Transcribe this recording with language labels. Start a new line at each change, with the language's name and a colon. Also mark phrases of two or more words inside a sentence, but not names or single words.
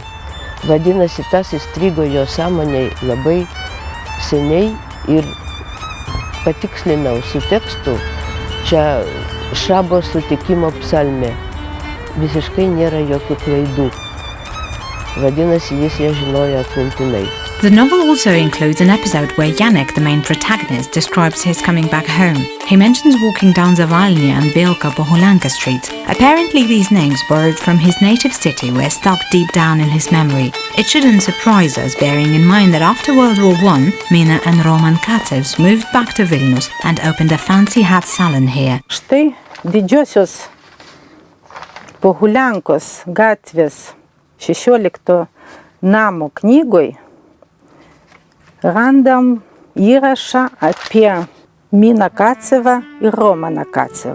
Lithuanian: Vadinasi, tas įstrigo jo sąmonėj labai seniai ir patikslinau su tekstu. Čia Šabo sutikimo psalmė. Visiškai nėra jokių klaidų. Vadinasi, jis ją žinojo atmintinai.
English: The novel also includes an episode where Janek, the main protagonist, describes his coming back home. He mentions walking down Zavalnya and Vielka Bohulanka streets. Apparently these names, borrowed from his native city, were stuck deep down in his memory. It shouldn't surprise us, bearing in mind that after World War I, Mina and Roman Kacevs moved back to Vilnius and opened a fancy hat salon here.
Lithuanian: Štai didžiosios Bohuliankos gatvės 16 namo knygoj randam įrašą apie Miną Kacevą ir Romaną Kacevą.